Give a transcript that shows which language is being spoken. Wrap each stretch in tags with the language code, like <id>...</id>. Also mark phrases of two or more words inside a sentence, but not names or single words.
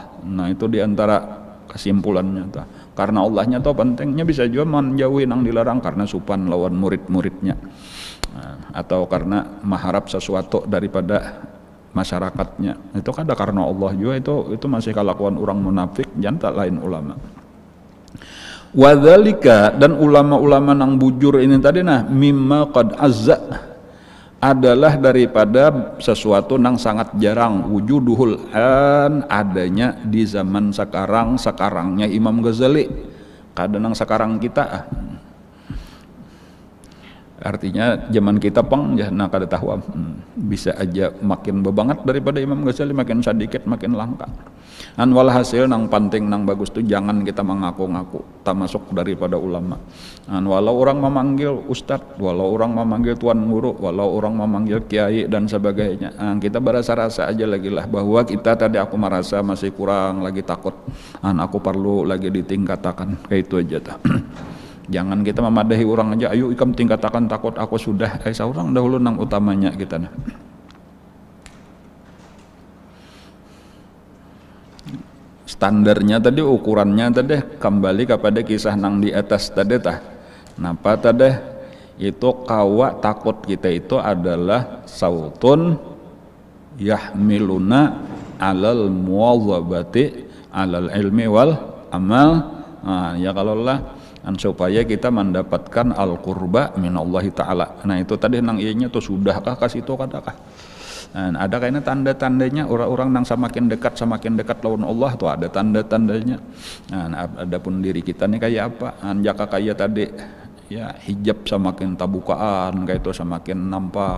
<bjn>Nah itu diantara kesimpulannya tuh. Karena Allahnya tuh pentingnya, bisa juga menjauhi nang dilarang karena supan lawan murid-muridnya, atau karena mengharap sesuatu daripada masyarakatnya. Itu kada karena Allah juga, itu masih kelakuan orang munafik, jangan lain ulama. Wadzalika, dan ulama-ulama nang bujur ini tadi</bjn> <ar>mimma qad azza,</ar> <bjn>adalah daripada sesuatu nang sangat jarang</bjn> <ar>wujuduhul an,</ar> <bjn>adanya di zaman sekarangnya Imam Ghazali, kadang nang sekarang kita. Artinya zaman kita nah kada tahu, bisa aja makin bebangat daripada Imam Ghazali, makin sedikit makin langka. Walhasil nang penting nang bagus tuh jangan kita mengaku-ngaku termasuk daripada ulama. Walau orang memanggil ustadz, walau orang memanggil tuan guru, walau orang memanggil kiai dan sebagainya, kita berasa-rasa aja lagi lah bahwa kita tadi, aku merasa masih kurang, lagi takut, aku perlu lagi ditingkatakan, kayak itu aja tuh. Jangan kita memadahi orang aja, ayo ikam tingkatakan takut aku sudah, seorang dahulu nang utamanya kita. Standarnya tadi, ukurannya tadi kembali kepada kisah nang di atas tadi tah. Napa tadi itu kawa takut kita itu adalah</bjn> <ar>sautun yahmiluna alal muwadzabati alal ilmi wal amal.</ar> <bjn>Ya kalau lah supaya kita mendapatkan</bjn> <ar>al-qurba minallahi ta'ala.</ar> <bjn>Nah itu tadi nang ianya tuh sudahkah kasih itu kadakah? Ada kayaknya tanda-tandanya orang-orang yang semakin dekat lawan Allah tuh ada tanda-tandanya. Adapun diri kita nih kayak apa? Jaka kayak tadi ya hijab semakin tabukaan kayak itu semakin nampak.</bjn>